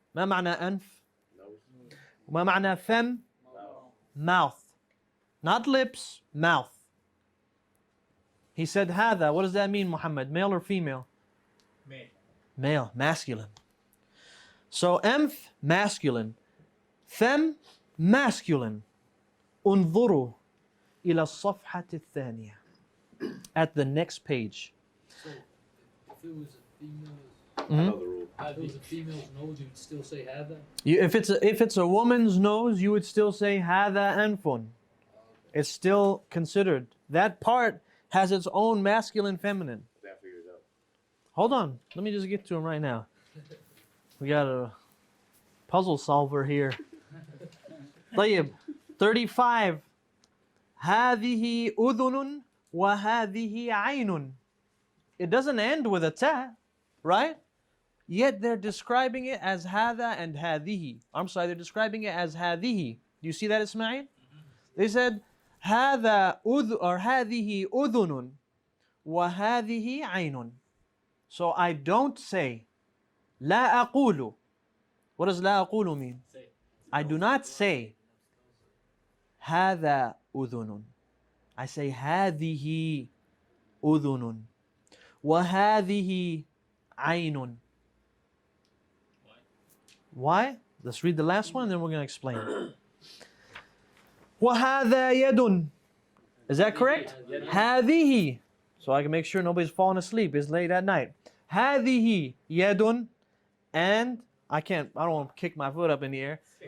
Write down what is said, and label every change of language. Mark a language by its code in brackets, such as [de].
[ar] ما معنى أنف؟ وما معنى فم؟ [en] Mouth. Not lips, mouth. He said [ar] هذا. [en] What does that mean, Muhammad? Male or female? Male. Male, masculine. So أنف, masculine. فم, masculine. [ar] انظروا إلى الصفحة الثانية. [en] At the next page. So, if it was a female, I know the rule. if it was a female's nose, you'd still say hada? If it's a woman's nose, you would still say [ar] هذا أنف. [en] It's still considered. That part has its own masculine, feminine. That figures out. Hold on. Let me just get to him right now. We got a puzzle solver here. [ar] طيب. 35. هذه أذن وهذه عين. [en] It doesn't end with a ta, right? Yet they're describing it as هذا and هذه. I'm sorry, they're describing it as هذه. Do you see that, Ismail? They said [ar] هذا or هذه أذن وهذه عين. [en] So I don't say [ar] لا أقول. [en] What does [ar] لا أقول [en] mean? I do not say [ar] هذا أذن. [en] I say [ar] هذه أذن وهذه عين. [en] Why? Let's read the last one and then we're going to explain. [ar] وهذا يد. [en] Is that correct? [ar] هذه. [en] So I can make sure nobody's falling asleep. It's late at night. [ar] هذه يد. [en] And I don't want to kick my foot up in the air.